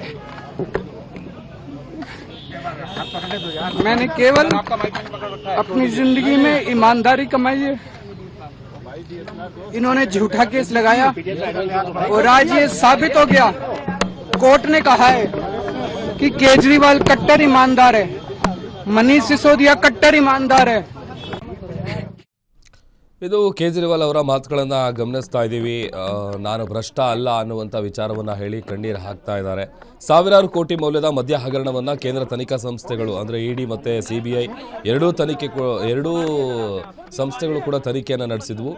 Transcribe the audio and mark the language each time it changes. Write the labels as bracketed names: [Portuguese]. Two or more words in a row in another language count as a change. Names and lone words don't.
[Hindi] मैंने केवल अपनी जिंदगी में ईमानदारी कमाई है। इन्होंने झूठा केस लगाया और आज ये साबित हो गया। कोर्ट ने कहा है कि केजरीवाल कट्टर ईमानदार है, मनीष सिसोदिया कट्टर ईमानदार है। [Kannada] ಇದು ಕೇಜ್ರಿವಾಲ್ ಅವರ ಮಾತುಗಳನ್ನು ಗಮನಿಸ್ತಾ ಇದ್ದೀವಿ. ನಾನು ಭ್ರಷ್ಟ ಅಲ್ಲ ಅನ್ನುವಂಥ ವಿಚಾರವನ್ನು ಹೇಳಿ ಕಣ್ಣೀರು ಹಾಕ್ತಾ ಇದ್ದಾರೆ. ಸಾವಿರಾರು ಕೋಟಿ ಮೌಲ್ಯದ ಮದ್ಯ ಹಗರಣವನ್ನು ಕೇಂದ್ರ ತನಿಖಾ ಸಂಸ್ಥೆಗಳು ಅಂದರೆ ಇಡಿ ಮತ್ತು CBI ಎರಡೂ ಸಂಸ್ಥೆಗಳು ಕೂಡ ತನಿಖೆಯನ್ನು ನಡೆಸಿದ್ವು.